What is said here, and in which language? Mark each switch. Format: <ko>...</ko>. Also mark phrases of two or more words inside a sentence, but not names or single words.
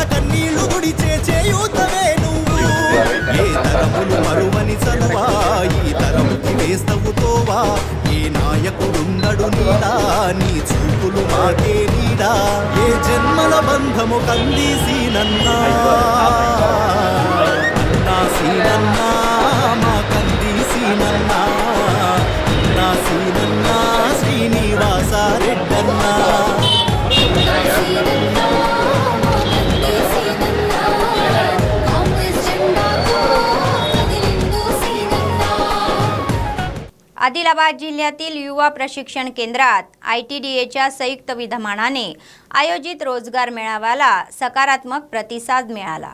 <te>కన్నీళ్లు దుడిచే చేయూతవే నువ్వు ఏ తరములు మరువని చదువా ఈ తరముకి వేస్తవు తోవా ఏ నాయకుడుండడు నీడా నీ చూపులు మాకే నీడా ఏ జన్మల బంధము కందీసీనన్నా అన్నా సీనన్నా మా కందీసీనన్నా అన్నా సీనన్నా శ్రీనివాస రెడ్డన్నా</te> <mr>आदिलाबाद जिल्ह्यातील युवा प्रशिक्षण केंद्रात ITDAच्या संयुक्त विद्यमानाने आयोजित रोजगार मेळाव्याला सकारात्मक प्रतिसाद मिळाला।</mr>